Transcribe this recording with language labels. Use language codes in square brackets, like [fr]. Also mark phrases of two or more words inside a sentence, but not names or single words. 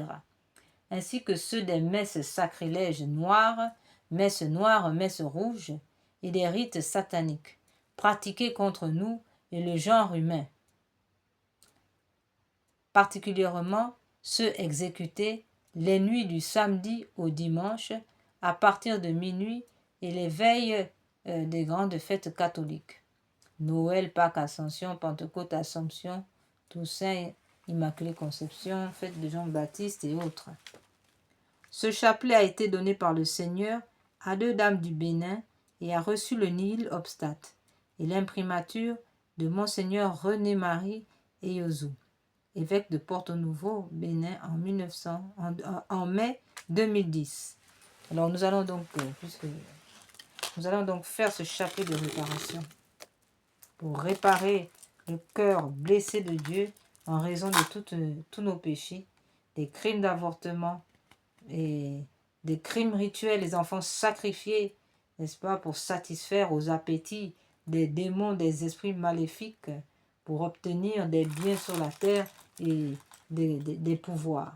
[fr] Ainsi que ceux des messes sacrilèges noires, messes rouges, et des rites sataniques, pratiqués contre nous et le genre humain, particulièrement ceux exécutés les nuits du samedi au dimanche à partir de minuit et les veilles des grandes fêtes catholiques. Noël, Pâques, Ascension, Pentecôte, Assomption, Toussaint, Immaculée Conception, fête de Jean-Baptiste et autres. Ce chapelet a été donné par le Seigneur à 2 dames du Bénin et a reçu le [la] nihil obstate [fr] et l'imprimature de Monseigneur René-Marie Eyozou, évêque de Porto-Nouveau, Bénin, en mai 2010. Alors nous allons donc faire ce chapelet de réparation pour réparer le cœur blessé de Dieu en raison de tous nos péchés, des crimes d'avortement et des crimes rituels, les enfants sacrifiés, n'est-ce pas, pour satisfaire aux appétits des démons, des esprits maléfiques, pour obtenir des biens sur la terre et des pouvoirs.